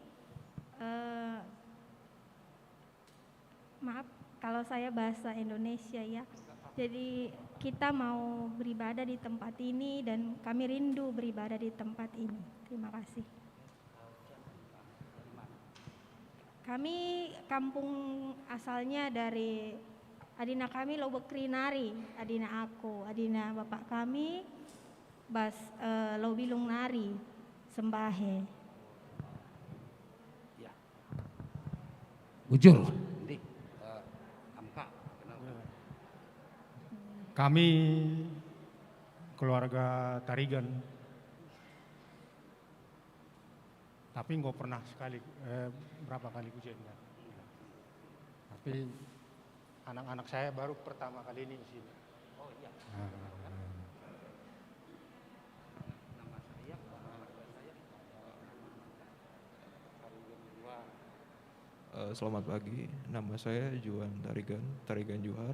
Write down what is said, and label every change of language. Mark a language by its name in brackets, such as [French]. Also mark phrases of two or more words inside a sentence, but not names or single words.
[Indonesian] Maaf kalau saya bahasa Indonesia ya. Jadi kita mau beribadah di tempat ini dan kami rindu beribadah di tempat ini. Terima kasih. Kami kampung asalnya dari adina kami Lobekri Nari, adina aku, adina bapak kami Bas Lobilung Nari, Sembahe. [Batak Karo] Ya. Bujur. [Indonesian] Nanti Amka kenalkan. Kami keluarga Tarigan, tapi nggak pernah berapa kali [Batak Karo] ku jenda. [Indonesian] Tapi anak-anak saya baru pertama kali ini di sini. Oh iya. Nama saya Selamat pagi, nama saya Juan Tarigan Juhar.